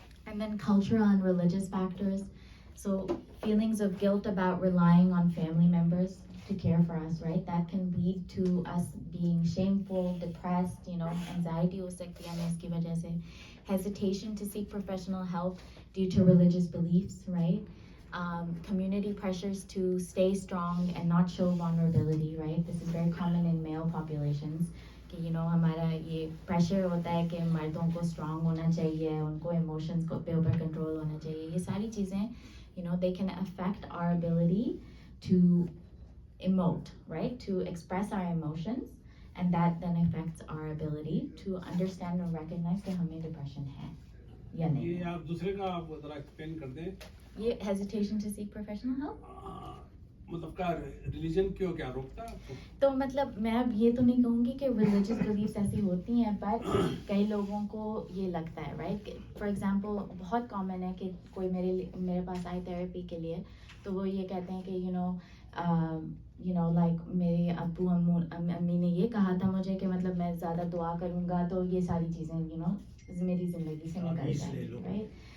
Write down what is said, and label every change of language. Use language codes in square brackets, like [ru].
[en] and then cultural and religious factors so feelings of guilt about relying on family members to care for us right that can lead to us being shameful depressed you know anxiety [hi] ho sakti hai hमें इसकी वजह से [en] hesitation to seek professional help due to religious beliefs, right? Community pressures to stay strong and not show vulnerability, right? This is very common in male populations. [hi] कि हमारा ये pressure होता है कि मर्दों को स्ट्रांग होना चाहिए, उनको इमोशंस को पे ऊपर कंट्रोल होना चाहिए. ये सारी चीज़ें [en] they can affect our ability to emote, right? To express our emotions, and that then affects our ability to understand and recognize [hi] कि हमें depression है या नहीं. ये आप दूसरे का आप जरा एक्सप्लेन कर दें. [en] ये hesitation to seek professional help. [hi] मतलब का रिलीजन क्यों क्या रोकता है आपको? तो मतलब मैं अब ये तो नहीं कहूँगी कि [en] religious beliefs [hi] ऐसी होती हैं, पर कई लोगों को ये लगता है, right? [en] For example, [hi] बहुत common है कि कोई मेरे पास आए थेरेपी के लिए, तो वो ये कहते हैं कि like मेरे अब्बू अम्मी ने ये कहा था मुझे कि मतलब मैं ज़्यादा दुआ करूँगा तो ये सारी चीज़ें मेरी ज़िंदगी से निकल जाएंगी, right?